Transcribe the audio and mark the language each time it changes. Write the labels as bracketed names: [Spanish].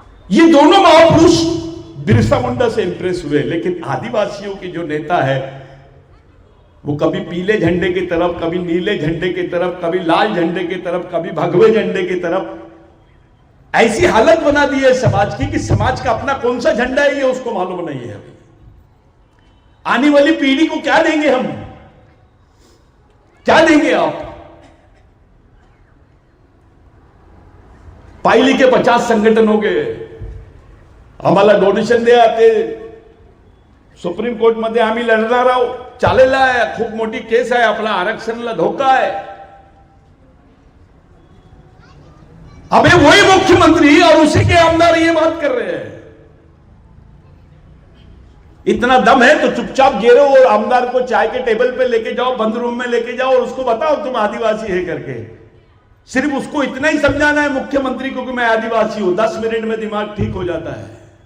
[Hindi] ये दोनों महापुरुष बिरसा मुंडा से इंप्रेस हुए, लेकिन आदिवासियों के जो नेता है वो कभी पीले झंडे की तरफ, कभी नीले झंडे की तरफ, कभी लाल झंडे की तरफ, कभी भगवे झंडे की तरफ, ऐसी हालत बना दी है समाज की कि समाज का अपना कौन सा झंडा है ये उसको मालूम नहीं है। अभी आने वाली पीढ़ी को क्या देंगे हम, क्या देंगे आप? [Marathi] पायली के 50 संगठन हो गए, आम्हाला डोनेशन द्या, ते सुप्रीम कोर्ट मध्ये आम्ही लढणार आहोत, चालेला आहे, खूप मोठी केस आहे, आपला आरक्षणाला धोका आहे। [Hindi] अबे वही मुख्यमंत्री और उसी के आमदार ये बात कर रहे हैं। इतना दम है तो चुपचाप गिरो और आमदार को चाय के टेबल पे लेके जाओ, बंद रूम में लेके जाओ और उसको बताओ तुम आदिवासी है करके। सिर्फ उसको इतना ही समझाना है मुख्यमंत्री को कि मैं आदिवासी हूं, 10 मिनट में दिमाग ठीक हो जाता है।